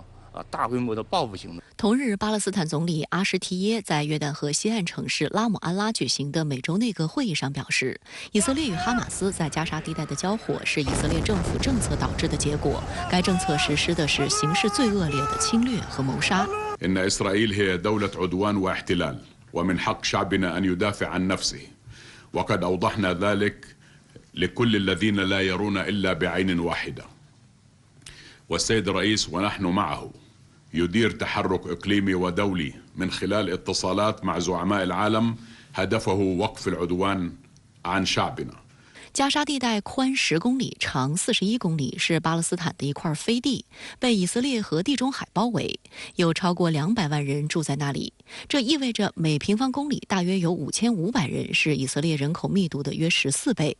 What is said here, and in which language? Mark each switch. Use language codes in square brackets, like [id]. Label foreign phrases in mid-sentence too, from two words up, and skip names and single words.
[zh] 大规模的报复性的。同日，巴勒斯坦总理阿什提耶在约旦河西岸城市拉姆安拉举行的美洲内阁会议上表示，以色列与哈马斯在加沙地带的交火是以色列政府政策导致的结果。该政策实施的是形势最恶劣的侵略和谋杀。 [ar] إن إسرائيل هي دولة عدوان واحتلال ومن حق شعبنا أن يدافع عن نفسه وقد أوضحنا ذلك لكل الذين لا يرون إلا بعين واحدة والسيد الرئيس ونحن معه. يدير تحرك إقليمي ودولي من خلال اتصالات مع زعماء العالم هدفه وقف العدوان عن شعبنا. [zh] 加沙地带宽10公里，长41公里，是巴勒斯坦的一块飞地，被以色列和地中海包围，有超过200万人住在那里。这意味着每平方公里大约有5500人，是以色列人口密度的约14倍。